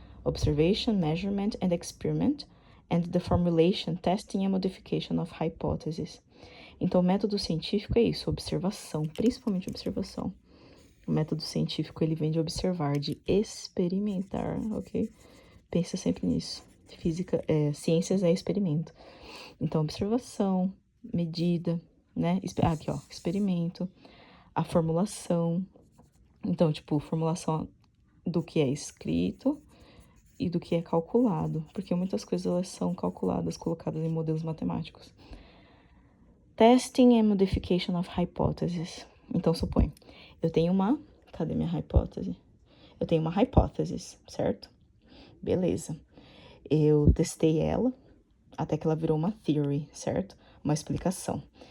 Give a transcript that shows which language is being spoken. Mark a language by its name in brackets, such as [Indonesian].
[English] Observation, measurement and experiment, and the formulation, testing and modification of hypotheses. [Portuguese] Então, o método científico é isso, observação, principalmente observação. O método científico, ele vem de observar, de experimentar, ok? Pensa sempre nisso. Ciências é experimento. Então, observação, medida, né? Aqui, ó, experimento, a formulação. Então, tipo, formulação do que é escrito e do que é calculado, porque muitas coisas elas são calculadas, colocadas em modelos matemáticos. [English] Testing and modification of hypotheses. [Portuguese] Então, supõe, eu tenho cadê minha hipótese? Eu tenho uma hipótese, certo? Beleza. Eu testei ela até que ela virou uma theory, certo? Uma explicação.